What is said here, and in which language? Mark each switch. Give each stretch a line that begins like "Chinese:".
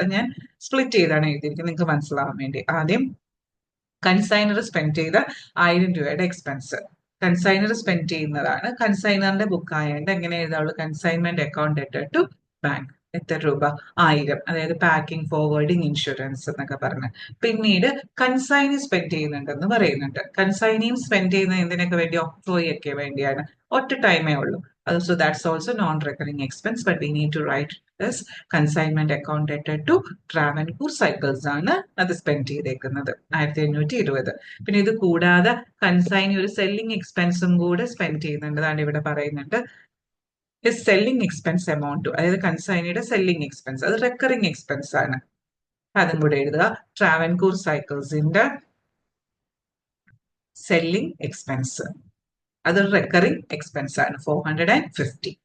Malayalam: അത് ഞാൻ സ്പ്ലിറ്റ് ചെയ്താണ് എഴുതിയിരിക്കുന്നത് നിങ്ങൾക്ക് മനസ്സിലാവാൻ വേണ്ടി. ആദ്യം കൺസൈനർ സ്പെൻഡ് ചെയ്ത 1000 രൂപയുടെ എക്സ്പെൻസ് കൺസൈനർ സ്പെൻഡ് ചെയ്യുന്നതാണ്. കൺസൈനറിന്റെ ബുക്ക് ആയതുകൊണ്ട് എങ്ങനെ എഴുതാവുള്ളൂ? Consignment account debtor to bank. എത്ര രൂപ? 1000. അതായത് പാക്കിംഗ്, ഫോർവേഡിങ്, ഇൻഷുറൻസ് എന്നൊക്കെ പറഞ്ഞ്. പിന്നീട് കൺസൈനി സ്പെൻഡ് ചെയ്യുന്നുണ്ടെന്ന് പറയുന്നുണ്ട്. കൺസൈനിയും സ്പെൻഡ് ചെയ്യുന്നത് എന്തിനൊക്കെ വേണ്ടി? ഓക്ട്രോയി ഒക്കെ വേണ്ടിയാണ്. ഒറ്റ ടൈമേ ഉള്ളൂ.
English: So that's also non-recurring expense, but we need to write this consignment account debtor to Travancore Cycles
Malayalam: ആണ് അത് സ്പെൻഡ് ചെയ്തേക്കുന്നത് 1520. പിന്നെ ഇത് കൂടാതെ കൺസൈനി ഒരു സെല്ലിംഗ് എക്സ്പെൻസും കൂടെ സ്പെൻഡ് ചെയ്യുന്നുണ്ട്. അതാണ് ഇവിടെ പറയുന്നുണ്ട്. സെല്ലിംഗ് എക്സ്പെൻസ് എമൗണ്ട്, അതായത് കൺസൈനിയുടെ സെല്ലിംഗ് എക്സ്പെൻസ്, അത് റെക്കറിംഗ് എക്സ്പെൻസ് ആണ്. അതും കൂടെ എഴുതുക. ട്രാവൻകൂർ സൈക്കിൾസിന്റെ സെല്ലിംഗ് എക്സ്പെൻസ്, അത് റെക്കറിംഗ് എക്സ്പെൻസ് ആണ് 450.